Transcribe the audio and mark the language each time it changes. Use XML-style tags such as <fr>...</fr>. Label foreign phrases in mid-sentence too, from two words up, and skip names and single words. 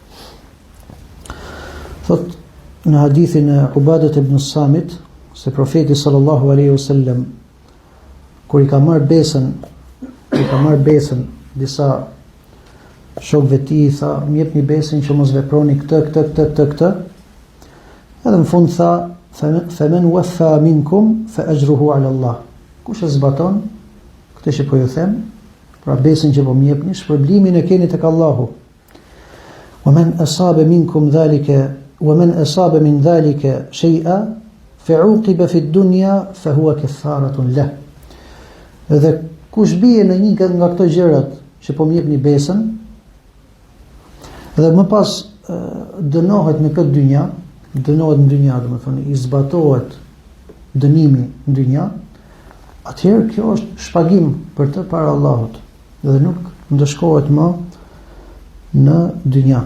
<sq>Thot në hadithin e Ubadet ibn Samit se profeti</sq> <ar>صلى الله عليه وسلم</ar> <sq>kur i ka marrë besën disa shokëve të tij, tha, më jepni besën që mos veproni këtë. Edhe në fund tha,</sq> <ar>"فمن وفى منكم فأجره على الله."</ar> <sq>Kush e zbaton këtë që po ju them, pra besën që po më jepni, shpërblimin e keni tek Allahu.</sq> <ar>ومن أصاب منكم ذلك ومن أصاب من ذلك شيئا فعوقب في الدنيا فهو كفارة له.</ar> <sq>Dhe kush bie në një nga këto gjërat që po më jepni besën dhe më pas dënohet në këtë dynja, dënohet në dynja, domethënë i zbatohet dënimi në dynja, atëherë kjo është shpagim për të para Allahut dhe nuk ndëshkohet më në dynja.</sq>